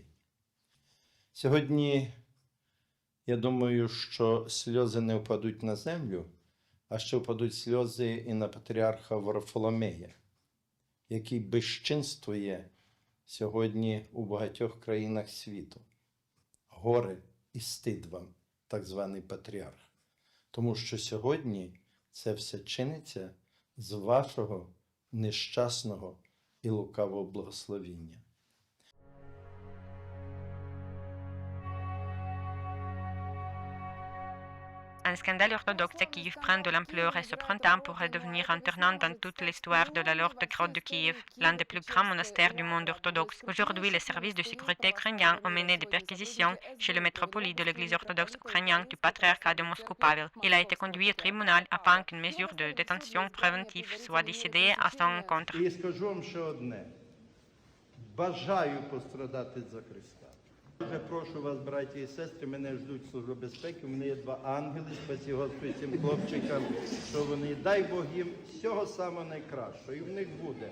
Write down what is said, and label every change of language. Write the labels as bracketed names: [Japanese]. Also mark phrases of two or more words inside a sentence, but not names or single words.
[Ukrainian] Сьогодні, я думаю, що сльози не впадуть на землю, а ще впадуть сльози і на патріарха Варфоломея, який безчинствує сьогодні у багатьох країнах світу. Горе і стид вам, так званий патріарх. Тому що сьогодні це все чиниться з вашого нещасного і лукавого благословіння. [French] Un scandale orthodoxe à Kiev prend de l'ampleur et ce printemps pourrait devenir un tournant dans toute l'histoire de la Lourde Grotte de Kiev, l'un des plus grands monastères du monde orthodoxe. Aujourd'hui, les services de sécurité ukrainiens ont mené des perquisitions chez le métropolite de l'église orthodoxe ukrainienne du patriarcat de Moscou Pavel. Il a été conduit au tribunal afin qu'une mesure de détention préventive soit décidée à son encontre. [Ukrainian] І скажу вам ще одне. Бажаю пострадати за Христа. Дуже прошу вас, браті і сестри, мене ждуть Служби безпеки, у мене є 2 ангели, спасі Господи цим хлопчикам, що вони, дай Бог їм всього самого найкращого, і в них буде.